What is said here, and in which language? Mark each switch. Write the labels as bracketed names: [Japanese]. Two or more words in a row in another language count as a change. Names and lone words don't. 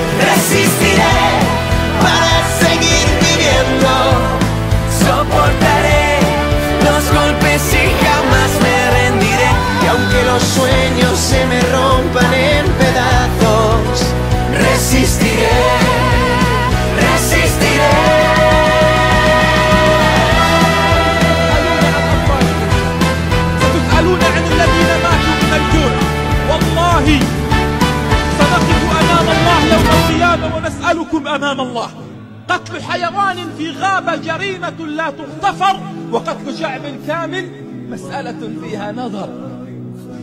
[Spanish] Resistiré para seguir viviendo, soportaré los golpes y jamás me rendiré. Y aunque los sueños se me rompan en pedazos, resistiré, resistiré. [Arabic] ستسألون عن الذين ماتوا من الجوع، والله سنقف أمام الله يوم القيامة ونسألكم أمام الله. قتل حيوان في غابة جريمة لا تغتفر، وقتل شعب كامل مسألة فيها نظر.